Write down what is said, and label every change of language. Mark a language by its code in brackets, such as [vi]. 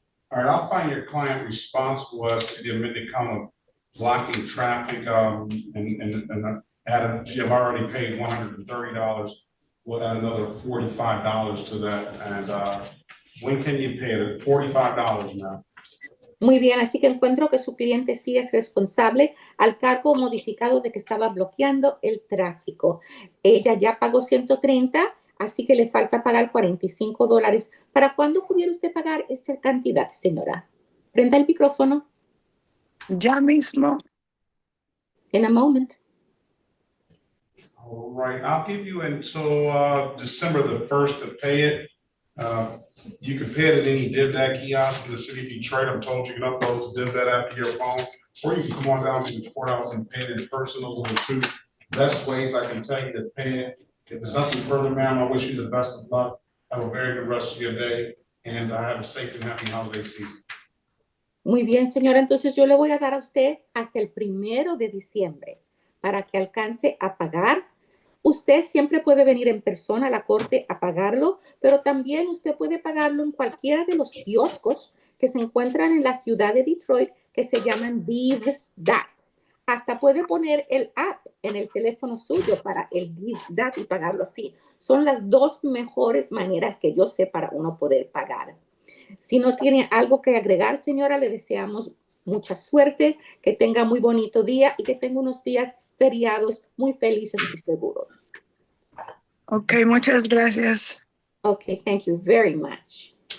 [en] All right, I'll find your client responsible as to the amended count of blocking traffic, and add, you have already paid $130. We'll add another $45 to that, and when can you pay it? $45 now. [es] Muy bien, así que encuentro que su cliente sí es responsable al cargo modificado de que estaba bloqueando el tráfico. Ella ya pagó 130, así que le falta pagar $45. ¿Para cuándo pudiera usted pagar esa cantidad, señora? Prenda el micrófono. Ya mismo. [en] In a moment. All right, I'll give you until December the 1st to pay it. You can pay it at any DivDat kiosk in the city of Detroit. I'm told you can upload the DivDat app to your phone, or you can come on down to the courthouse and pay it in person. Those are the two best ways I can tell you to pay it. If there's nothing further, ma'am, I wish you the best of luck. Have a very good rest of your day, and have a safe and happy holiday season. [es] Muy bien, señora. Entonces yo le voy a dar a usted hasta el 1 de diciembre para que alcance a pagar. Usted siempre puede venir en persona a la corte a pagarlo, pero también usted puede pagarlo en cualquiera de los kioscos que se encuentran en la ciudad de Detroit que se llaman DivDat. Hasta puede poner el app en el teléfono suyo para el DivDat y pagarlo así. Son las dos mejores maneras que yo sé para uno poder pagar. Si no tiene algo que agregar, señora, le deseamos mucha suerte, que tenga muy bonito día y que tenga unos días feriados muy felices y seguros. Ok, muchas gracias. [en] Okay, thank you very much.